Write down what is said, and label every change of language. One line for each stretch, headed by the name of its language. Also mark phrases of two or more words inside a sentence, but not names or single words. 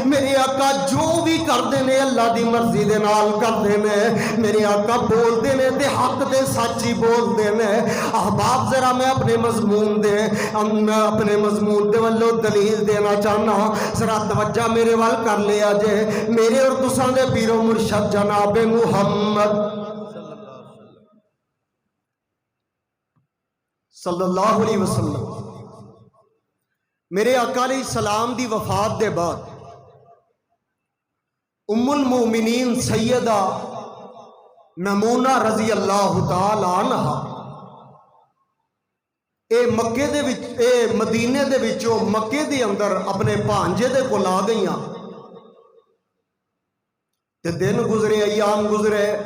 Punjabi: میرے آقا جو بھی کردے نے اللہ دی مرضی دے نال کردے نے، میرے آقا بولدے نے تے حق دے سچ ہی بولدے نے. احباب ذرا میں اپنے مضمون دے ولوں دلیل دینا چاہنا، ذرا توجہ میرے ول کر لیا جے. میرے اور تساں دے پیر و مرشد جناب محمد
Arabic: صلى الله عليه وسلم
Punjabi: میرے آقا علیہ السلام دی وفات دے بعد ام المومنین سیدہ میمونہ
Arabic: رضي الله تعالى عنها
Punjabi: مکے دے وچ مدینے دے وچوں مکے دے اندر اپنے بھانجے دے کول آ گئیاں تے دن گزرے، ایام گزرے.